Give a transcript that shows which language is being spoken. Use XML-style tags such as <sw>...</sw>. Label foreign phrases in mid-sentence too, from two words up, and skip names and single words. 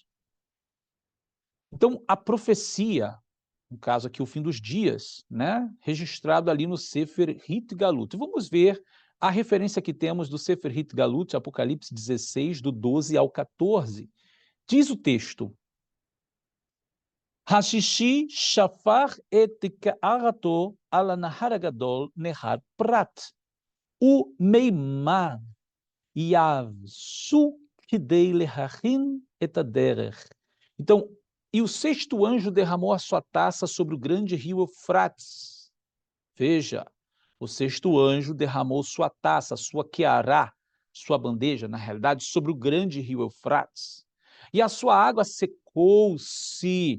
<pt>Então, a profecia, no caso aqui, o fim dos dias, né, registrado ali no</pt> <he>ספר התגלות.</he> <pt>Vamos ver a referência que temos do</pt> <he>ספר התגלות,</he> <pt>Apocalipse 16, do 12 ao 14. Diz o texto:</pt> <he>השישי שפך את קערתו על הנהר הגדול נהר פרת, ומימיו יבשו כדי להכין את הדרך.</he> <pt>Então, e o sexto anjo derramou a sua taça sobre o grande rio Eufrates. Veja, o sexto anjo derramou sua taça, sua queará, sua bandeja, na realidade, sobre o grande rio Eufrates. E a sua água secou-se.</pt>